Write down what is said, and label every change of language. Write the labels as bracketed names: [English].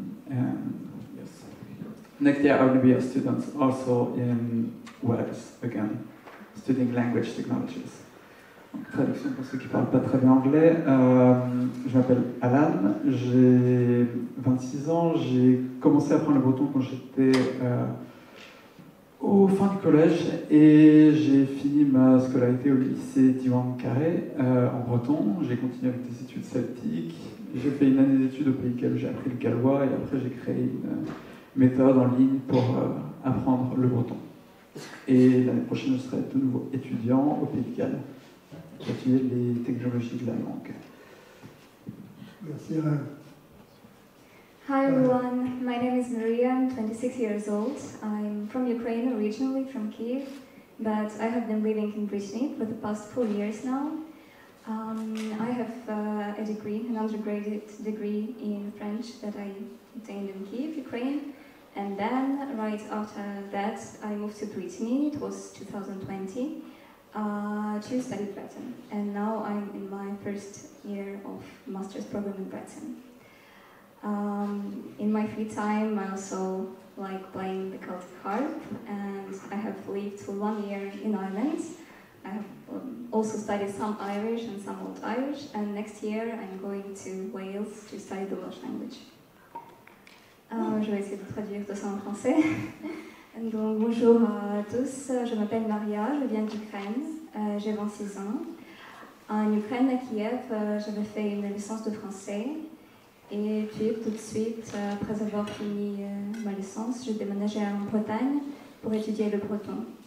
[English] And yes, next year I will be a student also in Wales again, studying language technologies. [French] Traduction pour ceux qui ne parlent pas très bien anglais. Je m'appelle Alan, j'ai 26 ans, j'ai commencé à apprendre le breton quand j'étais au fin du collège et j'ai fini ma scolarité au lycée d'Iwan Carré en breton. J'ai continué avec des études celtiques, j'ai fait une année d'études au Pays de Galles, j'ai appris le gallois et après j'ai créé une méthode en ligne pour apprendre le breton. Et l'année prochaine je serai de nouveau étudiant au Pays de Galles pour étudier les technologies de la langue. Merci Alain. [English] Hi everyone, my name is Maria, I'm 26 years old. I'm from Ukraine, originally from Kiev, but I have been living in Brittany for the past 4 years now. I have a degree, an undergraduate degree in French that I obtained in Kiev, Ukraine, and then right after that I moved to Brittany, it was 2020, to study Breton, and now I'm in my first year of master's program in Breton. In my free time I also like playing the Celtic harp, and I have lived for 1 year in Ireland. I have also studied some Irish and some Old Irish, and next year I'm going to Wales to study the Welsh language. [French] Je vais essayer de traduire tout ça en français. Donc, bonjour à tous, je m'appelle Maria, je viens d'Ukraine, j'ai 26 ans. En Ukraine, à Kiev, j'avais fait une licence de français. Et puis tout de suite, après avoir fini ma licence, j'ai déménagé en Bretagne pour étudier le breton.